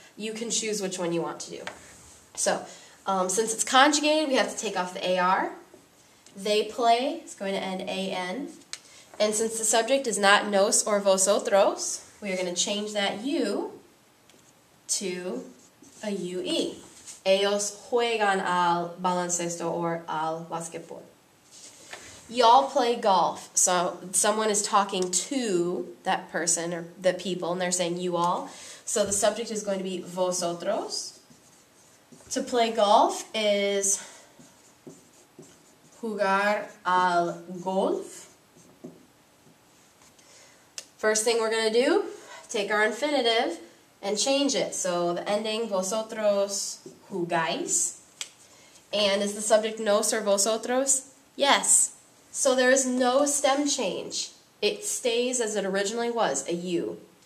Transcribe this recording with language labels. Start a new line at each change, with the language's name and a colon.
English: You can choose which one you want to do. So, since it's conjugated, we have to take off the AR. They play is going to end AN. And since the subject is not nos or vosotros, we are going to change that U to a UE.
Spanish: Ellos juegan al baloncesto or al basquetbol.
English: Y'all play golf. So someone is talking to that person or the people, and they're saying you all. So the subject is going to be vosotros. To play golf is
Spanish: jugar al golf.
English: First thing we're going to do, take our infinitive and change it. So the ending,
Spanish: vosotros jugáis.
English: And is the subject nos or vosotros? Yes. So there is no stem change. It stays as it originally was, a U.